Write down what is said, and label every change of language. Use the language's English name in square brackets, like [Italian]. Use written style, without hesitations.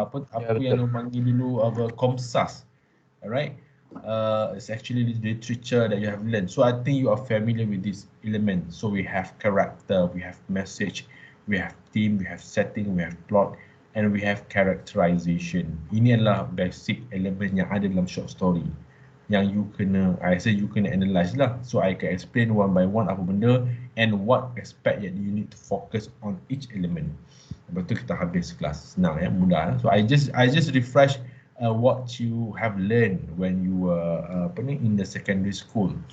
[Malay] apa yang orang panggil dulu Comsas? [English] Alright, it's actually literature that you have learned. So I think you are familiar with this element. So we have character, we have message, we have theme, we have setting, we have plot, and we have characterization. [Malay] Ini adalah basic element yang ada dalam short story yang [English] I say you [Malay] kena analyze lah. [English] So I can explain one by one [Malay] apa benda [English] and what aspect that you need to focus on each element. [Malay] Lepas tu kita habis kelas. Senang ya, mudah. [English] So I just refresh what you have learned when you were in the secondary school.